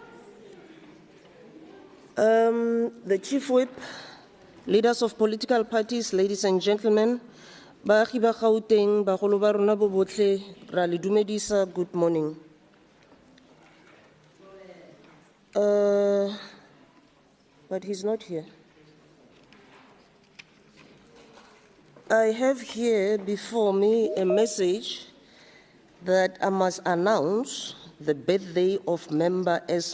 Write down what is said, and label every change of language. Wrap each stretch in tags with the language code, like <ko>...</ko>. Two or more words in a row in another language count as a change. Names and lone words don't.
<en>the Chief Whip, leaders of political parties, ladies and gentlemen,</en> <tn>baagi ba Gauteng, bagolo ba rona bo botlhe, ra le dumedisa,</tn> <en>good morning. But he's not here. I have here before me a message that I must announce the birthday of Member S.</en>